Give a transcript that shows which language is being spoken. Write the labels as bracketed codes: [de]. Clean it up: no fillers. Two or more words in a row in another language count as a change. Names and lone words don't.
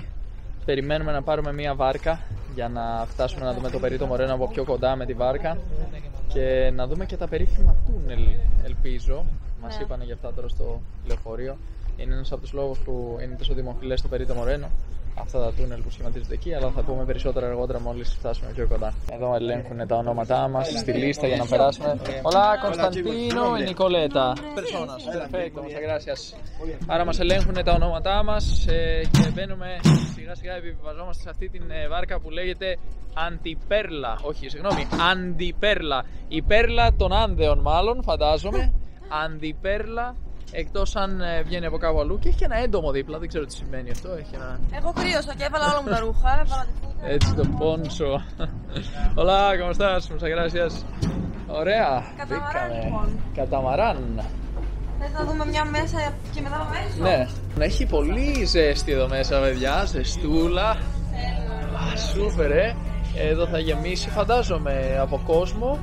[el] Περιμένουμε να πάρουμε μία βάρκα για να φτάσουμε να δούμε το Perito Moreno από πιο κοντά με τη βάρκα και να δούμε και τα περίφημα τούνελ, ελπίζω. Μας είπανε για αυτά τώρα στο λεωφορείο. Είναι ένας από τους λόγους που είναι τόσο δημοφιλές το Perito Moreno, αυτά τα τούνελ που σχηματίζονται εκεί, αλλά θα πούμε περισσότερα αργότερα μόλις φτάσουμε πιο κοντά. Εδώ ελέγχουν τα ονόματά μας στη λίστα για να περάσουμε. [es] Hola, Constantino y Nicoleta. Personas. Perfecto, muchas gracias. [el] Άρα μας ελέγχουν τα ονόματά μας και μπαίνουμε σιγά σιγά, επιβιβαζόμαστε σε αυτή την βάρκα που λέγεται Antiperla. Όχι, συγγνώμη, Antiperla. Η πέρλα των Άνδεων μάλλον, φαντάζομαι. Antiperla. Εκτός αν βγαίνει από κάπου αλλού και έχει και ένα έντομο δίπλα, δεν ξέρω τι σημαίνει αυτό. Έχει ένα... Εγώ κρύωσα και έβαλα όλα μου τα ρούχα, έβαλα τη φούτα. Έτσι το πόνσο. [es] Hola, ¿cómo estás? Muchas gracias. [el] Ωραία. Καταμαράν λοιπόν. Καταμαράν. Θες να δούμε μια μέσα και μετά πάμε έξω? Ναι. Έχει πολύ ζέστη εδώ μέσα, παιδιά. Ζεστούλα. Σούπερ, Εδώ θα γεμίσει, φαντάζομαι, από κόσμο.